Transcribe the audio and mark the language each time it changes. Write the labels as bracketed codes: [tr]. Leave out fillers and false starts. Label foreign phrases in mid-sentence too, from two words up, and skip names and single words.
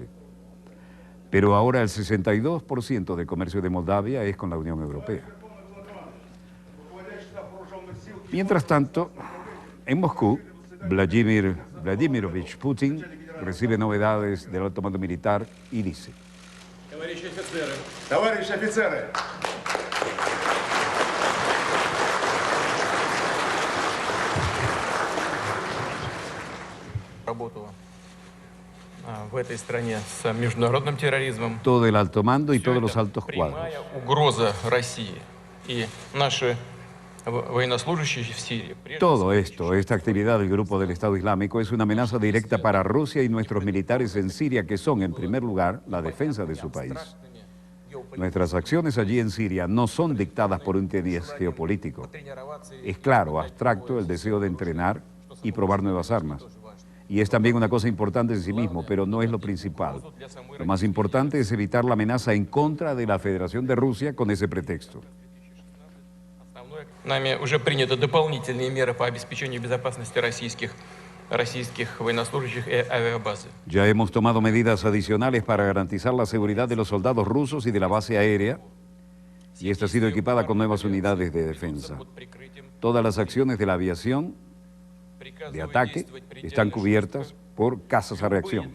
[es] Pero ahora el 62% del comercio de Moldavia es con la Unión Europea. Mientras tanto, en Moscú, Vladimir Vladimirovich Putin recibe novedades del alto mando militar y dice: [ru] Товарищи офицеры! В этой стране с международным терроризмом. [es] Todo el alto mando y todos los altos cuadros. [ru] Прямая угроза России y наши военнослужащие в Сирии. [es] Todo esto, esta actividad del Grupo del Estado Islámico es una amenaza directa para Rusia y nuestros militares en Siria, que son, en primer lugar, la defensa de su país. Nuestras acciones allí en Siria no son dictadas por un interés geopolítico. Es claro, abstracto, el deseo de entrenar y probar nuevas armas. Y es también una cosa importante en sí mismo, pero no es lo principal. Lo más importante es evitar la amenaza en contra de la Federación de Rusia con ese pretexto. [ru] Нами уже приняты дополнительные меры по обеспечению безопасности российских российских военнослужащих и авиабазы. [es] Ya hemos tomado medidas adicionales para garantizar la seguridad de los soldados rusos y de la base aérea, y esta ha sido equipada con nuevas unidades de defensa. Todas las acciones de la aviación de ataque están cubiertas por casas a reacción.